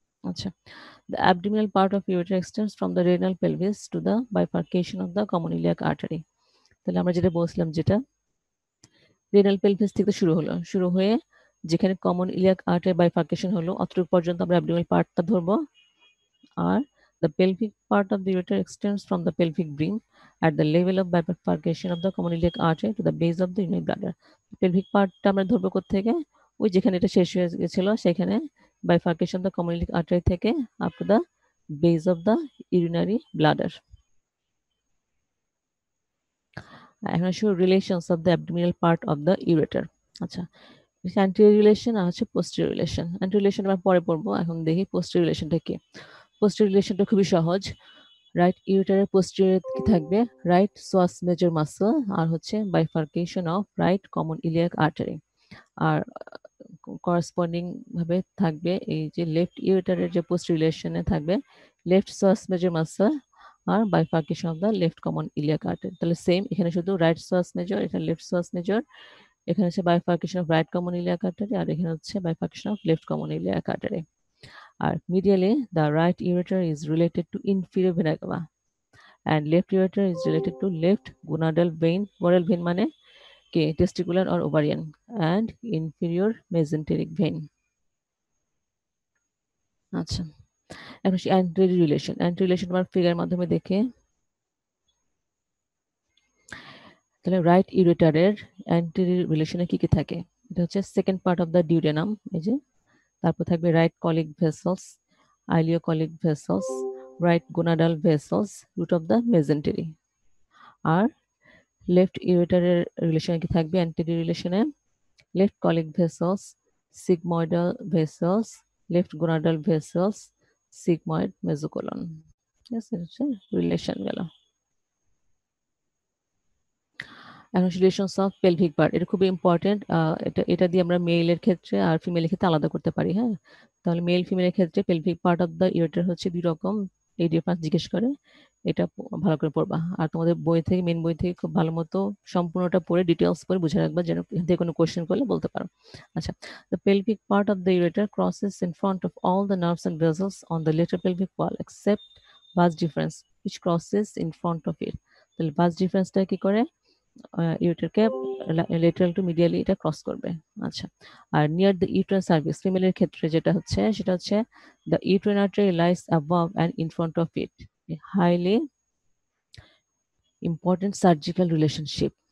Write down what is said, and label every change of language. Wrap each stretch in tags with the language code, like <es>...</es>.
<en>আচ্ছা, the abdominal part of ureter extends from the renal pelvis to the bifurcation of the common iliac artery।</en> <bn>তাহলে আমরা যেটা বলছিলাম, যেটা রেনাল পেলভিস থেকে শুরু হয়ে যেখানে কমন ইলিয়াক আর্টের বাইফার্কেশন হলো অতটুকু পর্যন্ত আমরা অ্যাবডোমিনাল পার্টটা ধরবো।</bn> <en>আর the pelvic part of the ureter extends from the pelvic brim at the level of bifurcation of the common iliac artery to the base of the urinary bladder।</en> <bn>pelvic পার্টটা আমরা ধরবো কোত্থেকে, ওই যেখানে এটা শেষ হয়ে গেছিল সেখানে</bn> <en>bifurcation of the common iliac artery</en> <bn>থেকে</bn> <en>up to the base of the urinary bladder।</en> <bn>এখন আসো relations of the abdominal part of the ureter. আচ্ছা, অ্যান্টিরিয়র রিলেশন আর হচ্ছে পোস্টেরিয়র রিলেশন। অ্যান্টিরিয়র রিলেশন আমরা পরে পড়বো, এখন দেখি পোস্টেরিয়র রিলেশনটা কি। পোস্টেরিয়র রিলেশনটা খুবই সহজ। রাইট ইউরেটারের পোস্টেরিয়র কি থাকবে, রাইট সোয়াস মেজর মাসল আর হচ্ছে bifurcation of right common iliac artery. আর corresponding ভাবে থাকবে এই যে লেফট ইউরেটারের যে পোস্টেরিয়র রিলেশনে থাকবে left সোয়াস major muscle আর bifurcation of the left common iliac artery. তাহলে সেম এখানে শুধু রাইট সোয়াস মেজর, এখানে লেফট সোয়াস মেজর, এখানে হচ্ছে bifurcation of right common iliac artery, আর এখানে হচ্ছে bifurcation of left common iliac artery.</bn> <en>আর medially the right ureter is related to inferior vena cava and left ureter is related to left gonadal vein, gonadal vein মানে কি testicular or ovarian, and inferior mesenteric vein।</en> <bn>আচ্ছা, এখন anterior relation. Anterior relation আমরা ফিগারের মাধ্যমে দেখে, তাহলে right ইউরেটারের anterior রিলেশনে কি কি থাকে, এটা হচ্ছে second part of the duodenum, এই যে, তারপর থাকবে right colic vessels, আইলিওকলিক vessels, right gonadal vessels, root of the মেজেন্টারি। আর left ইউরেটারের রিলেশনে কি থাকবে, অ্যান্টেরিয়র রিলেশনে left colic vessels, সিগময়েডাল vessels, left gonadal vessels, sigmoid মেজোকোলন। ঠিক আছে, হচ্ছে রিলেশন গেল। এখন রিলেশনস অফ পেলভিক পার্ট, এটা খুবই ইম্পর্টেন্ট। এটা দিয়ে আমরা মেলের ক্ষেত্রে আর ফিমেলের ক্ষেত্রে আলাদা করতে পারি। হ্যাঁ, তাহলে মেল ফিমেলের ক্ষেত্রে pelvic part of the ureter হচ্ছে দুই রকম, এই ডিফারেন্স জিজ্ঞেস করে, এটা ভালো করে পড়বা। আর তোমাদের বই থেকে, মেন বই থেকে খুব ভালো মতো সম্পূর্ণটা পড়ে ডিটেলস পড়ে বুঝে রাখবা, যেন এখান থেকে কোনো কোয়েশ্চেন করলে বলতে পারো।</bn> <en>আচ্ছা, the pelvic part of the ureter crosses in front of all the nerves and vessels on the lateral pelvic wall except vas deferens which crosses in front of it।</en> <bn>তাহলে vas deferensটা কি করে, ইউরেটারকে lateral two medially এটা cross করবে। আচ্ছা, আর near the uterine service ফিমেলের ক্ষেত্রে যেটা হচ্ছে, সেটা হচ্ছে the uterine artery lines above and in front of it, highly important surgical relationship.</bn>